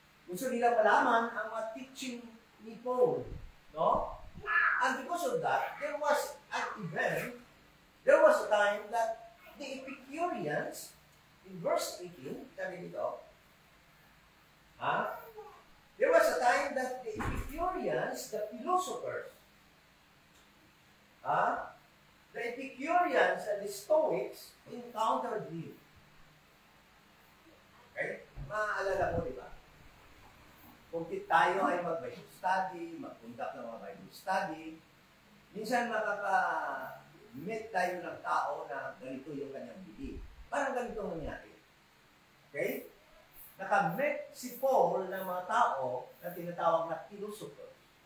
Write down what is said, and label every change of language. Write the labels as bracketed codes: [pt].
[tl] Gusto nila malaman ang mga teaching ni Paul. No? [en] And because of that, there was an event, there was a time that the Epicureans, in verse 18, [tl] sabi dito, [en] there was a time that the Epicureans, the philosophers, the Epicureans and the Stoics encountered him. [tl] Okay? Maaalala mo, di ba? Kung tayo ay mag-Bible study, mag-conduct ng mga Bible study, minsan makaka-meet tayo ng tao na ganito yung kanyang belief. Parang ganito nangyari. Okay? Naka-meet si Paul ng mga tao na tinatawag na philosophers.